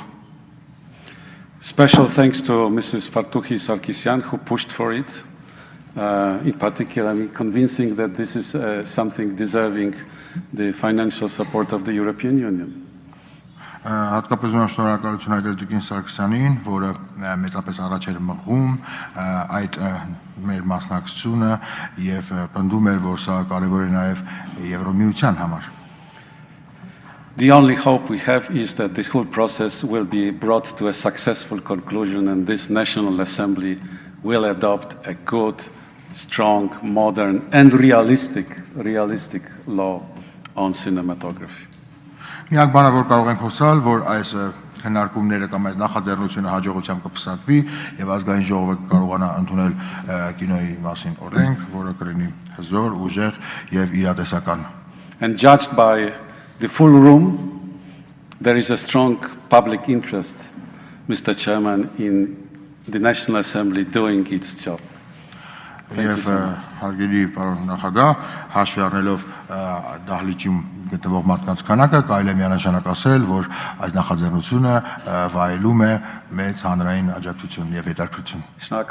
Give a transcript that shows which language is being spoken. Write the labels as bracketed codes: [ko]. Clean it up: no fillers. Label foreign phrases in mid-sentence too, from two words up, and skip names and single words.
[en] Special thanks to Mrs. Fartuhi Sarkisyan, who pushed for it, in particular, convincing that this is something deserving the financial support of the European Union. [hy] Հատկապես ուրախ շնորհակալություն այդել Տիկին Սարգսյանին, որը մեծապես առաջ էր մղում այդ մեր մասնակցությունը եւ պնդում էր, որ սա կարեւոր է նաեւ Եվրոմիության համար։ [en] The only hope we have is that this whole process will be brought to a successful conclusion, and this National Assembly will adopt a good, strong, modern, and realistic law on cinematography. [hy] Միակ բանը, որ կարող ենք հուսալ, որ այս քննարկումները կամ այս նախաձեռնությունը հաջողությամբ կփսակվի եւ ազգային ժողովը կարողանա ընդունել կինոյի մասին օրենք, որը կլինի հզոր, ուժեղ եւ իրատեսական։ [en] And judged by the full room, there is a strong public interest, Mr. Chairman, in the National Assembly doing its job. [hy] Եվ հարգելի պարոն նախագահ, հաշվի առնելով դահլիճում գտնվող մարդկանց քանակը, կարելի է միանշանակ ասել, որ այս նախաձեռնությունը վայելում է մեծ հանրային աջակցություն եւ հետաքրքրություն։